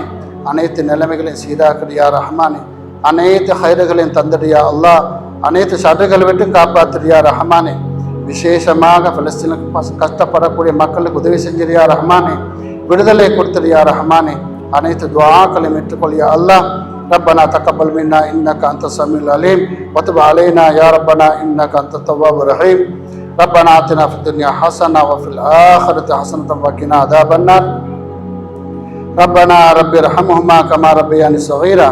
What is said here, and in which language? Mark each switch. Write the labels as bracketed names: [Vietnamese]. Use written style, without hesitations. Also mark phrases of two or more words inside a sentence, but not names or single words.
[Tamil] அனைத்து நிலைமைகளையும் சீராக்கிடு யா ரஹ்மானே. அனைத்து ஹைறுகளையும் தந்துடு யா அல்லாஹ். அனைத்து ஷர்றுகளை விட்டு காப்பாற்றுடு யா ரஹ்மானே. விசேஷமாக பலஸ்தீனுக்கு கஷ்டப்படக்கூடிய மக்களுக்கு உதவி செஞ்சிரு யா ரஹ்மானே. விடுதலை கொடுத்துடு யா ரஹ்மானே. அனைத்து துஆக்களையும் ஏற்றுக்கொள் யா அல்லாஹ். [Arabic] ربنا تقبل منا انك انت السميع العليم وتب علينا يا ربنا انك انت التواب الرحيم. ربنا آتنا في الدنيا حسنة وفي الآخرة حسنة وقنا عذاب النار. ربنا رب ارحمهما كما ربياني صغيرا.